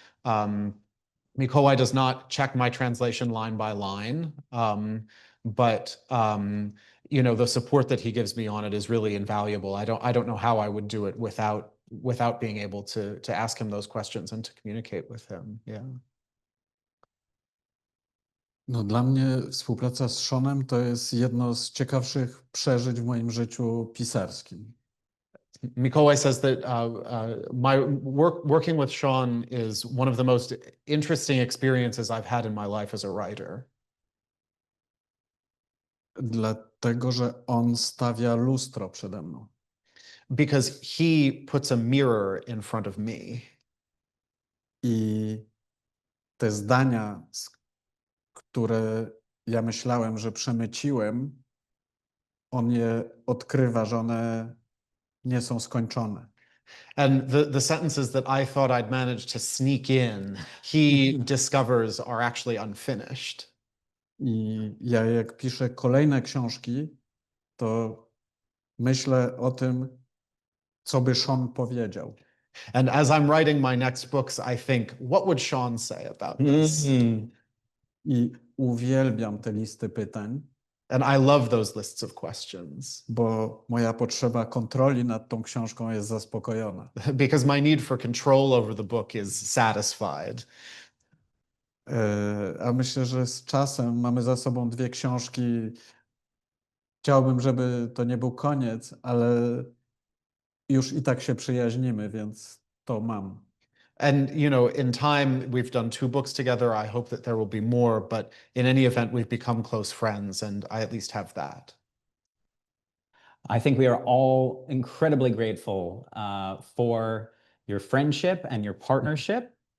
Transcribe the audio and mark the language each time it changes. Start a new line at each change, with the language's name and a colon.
English: Mikołaj does not check my translation line by line, but you know, the support that he gives me on it is really invaluable. I don't know how I would do it without being able to ask him those questions and to communicate with him. Yeah.
Polish: No, dla mnie współpraca z Seanem to jest jedno z ciekawszych przeżyć w moim życiu pisarskim.
English: Mikołaj says that my working with Sean is one of the most interesting experiences I've had in my life as a writer.
Polish: Dlatego, że on stawia lustro przede mną.
English: Because he puts a mirror in front of me.
Polish: I te zdania, które ja myślałem, że przemyciłem, on je odkrywa, że one nie są skończone.
English: And the sentences that I thought I'd managed to sneak in, he discovers are actually unfinished.
Polish: I ja jak piszę kolejne książki, to myślę o tym, co by Sean powiedział.
English: And as I'm writing my next books, I think, what would Sean say about this?
Polish: I uwielbiam te listy pytań.
English: And I love those lists of questions.
Polish: Bo moja potrzeba kontroli nad tą książką jest zaspokojona.
English: Because my need for control over the book is satisfied.
Polish: A myślę, że z czasem mamy za sobą 2 książki. Chciałbym, żeby to nie był koniec, ale już i tak się przyjaźnimy, więc to mam.
English: And, you know, in time, we've done 2 books together. I hope that there will be more, but in any event, we've become close friends, and I at least have that. I think we are all incredibly grateful for your friendship and your partnership.